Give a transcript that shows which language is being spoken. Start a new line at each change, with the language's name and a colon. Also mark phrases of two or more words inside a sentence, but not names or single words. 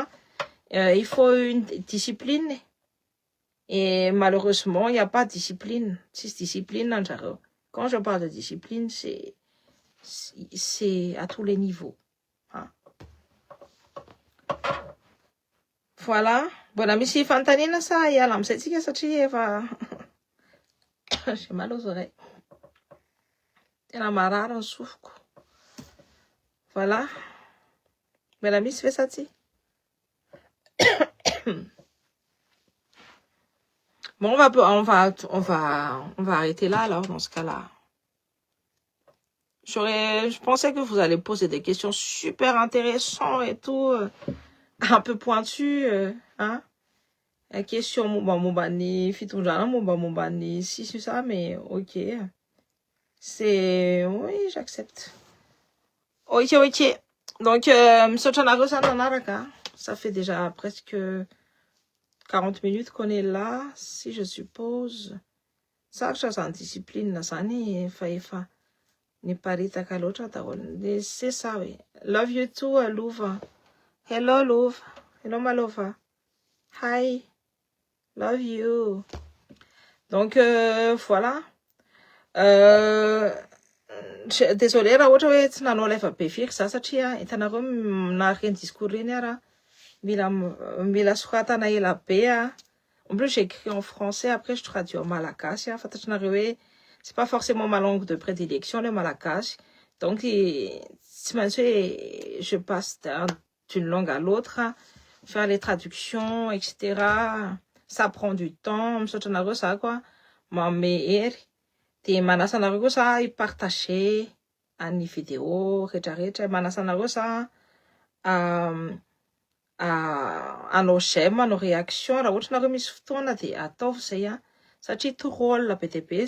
French: Il faut une discipline. Et malheureusement, il n'y a pas de discipline. C'est discipline, quand je parle de discipline, c'est à tous les niveaux. Hein. Voilà.
Malagasy: Bona misy fanontaniana sa hiala amin'izay satria efa
French: j'ai mal aux oreilles.
Malagasy: Tena marary ny sofiko. Voilà. Mbola misy ve sa tsy?
French: Bon, on va arrêter là alors dans ce cas-là. Je pensais que vous allez poser des questions super intéressantes et tout, un peu pointues, hein. La question Moubani, Fitunjana, Moubani, si c'est ça, mais ok. Oui, j'accepte. Ok. Donc, ça fait déjà presque 40 minutes qu'on est là, si je suppose. Ça, c'est discipline, ça n'est pas
Malagasy: ni paritaka loatra daholo.
French: C'est ça, oui.
English: Love you too, Louva. Hello, Louva. Hello, Malova. Hi. Love you.
French: Donc, voilà.
Malagasy: Désolé raha ohatra hoe tsy nanao live be firy za satria hitanareo nareny discours reny raha mila soratana ela be.
French: En plus j'écris en français, après je traduis en malagasy.
Malagasy: Fantatrinareo hoe
French: c'est pas forcément ma langue de prédilection le malagasy. Donc
Malagasy: tsy maintsy hoe
French: je passe d'une langue à l'autre, faire les traductions, etc. Ça prend du temps.
Malagasy: Misaotra anareo za koa manome hery. De manasa anareo koa za hipartager any vidéo rehetrarehetra. Manasa anareo za anao j'aime, anao réaction raha ohatra nareo misy fotoana de ataovy zay satria troll be de be.